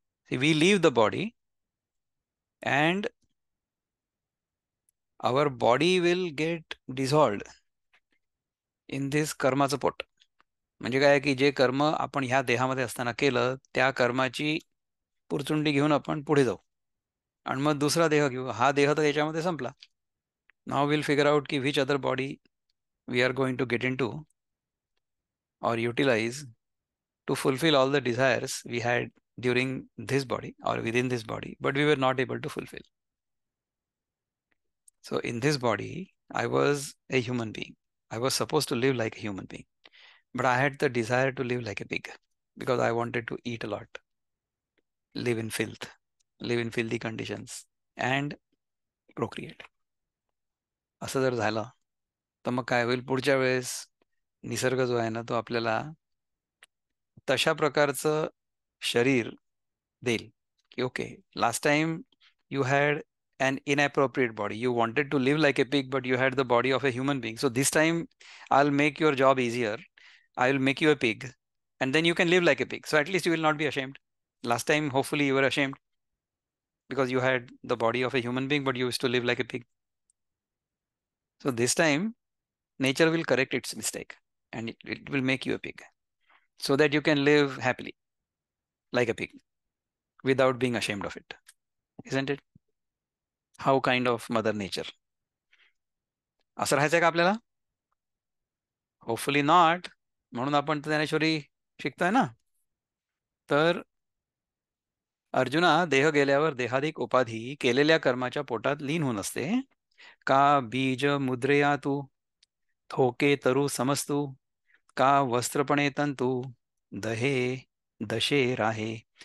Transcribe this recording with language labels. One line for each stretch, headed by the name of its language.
English: we leave the body and our body will get dissolved in this
Marathi: कर्माचं पोट. म्हणजे काय की जे कर्म आपण ह्या देहामध्ये असताना केलं त्या कर्माची पुरचुंडी घेऊन आपण पुढे जाऊ आणि मग दुसरा देह घेऊ. हा देह तर याच्यामध्ये संपला.
English: Now will figure out की which other body we are going to get into और utilise to fulfill all the desires we had during this body or within this body, but we were not able to fulfill. So, in this body, I was a human being. I was supposed to live like a human being, but I had the desire to live like a pig because I wanted to eat a lot, live in filth, live in filthy conditions, and procreate.
Marathi: असं जर झालं तर मग काय होईल पुढच्या वेळेस निसर्ग जो आहे ना तो आपल्याला तशा प्रकारचं शरीर देईल की
English: Okay last time you had an inappropriate body. You wanted to live like a pig, but you had the body of a human being. So this time, I'll make your job easier. I will make you a pig, and then you can live like a pig. So at least you will not be ashamed. Last time, hopefully, you were ashamed because you had the body of a human being, but you used to live like a pig. So this time, nature will correct its mistake and it will make you a pig so that you can live happily like a pig without being ashamed of it. Isn't it? How kind of mother nature.
Marathi: असं राहायचंय का आपल्याला?
English: Hopefully not.
Marathi: म्हणून आपण ज्ञानेश्वरी शिकतोय ना. तर अर्जुना देह गेल्यावर देहाधिक उपाधी केलेल्या कर्माच्या पोटात लीन होऊन असते. का बीज मुद्रेया तू थोके तरु समस्तू का वस्त्रपणे तंतू दहे दशे राहे.